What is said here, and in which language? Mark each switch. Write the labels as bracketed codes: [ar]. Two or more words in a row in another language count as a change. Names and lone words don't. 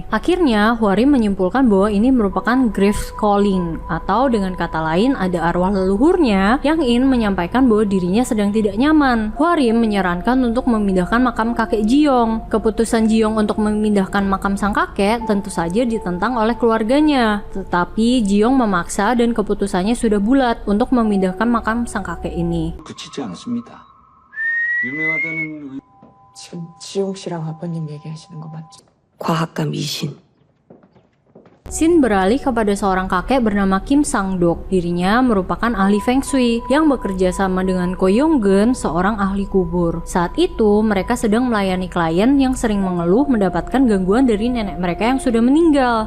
[id] Akhirnya, Hwarim menyimpulkan bahwa ini merupakan [en] grave calling, [id] atau dengan kata lain ada arwah leluhurnya yang ingin menyampaikan bahwa dirinya sedang tidak nyaman. Hwarim menyarankan untuk memindahkan makam kakek Ji Yong. Keputusan Ji Yong untuk memindahkan makam sang kakek tentu saja ditentang oleh keluarganya. Tetapi Ji Yong memaksa dan keputusannya sudah bulat untuk memindahkan makam sang kakek ini. [ko] 굳히지 않습니다. 유명하다는 지금 지용 씨랑 아버님 얘기하시는 거 맞죠? 과학과 미신. [id] Scene beralih kepada seorang kakek bernama Kim Sang-dok. Dirinya merupakan ahli Feng Shui yang bekerja sama dengan Ko Yong-geun, seorang ahli kubur. Saat itu, mereka sedang melayani klien yang sering mengeluh mendapatkan gangguan dari nenek mereka yang sudah meninggal.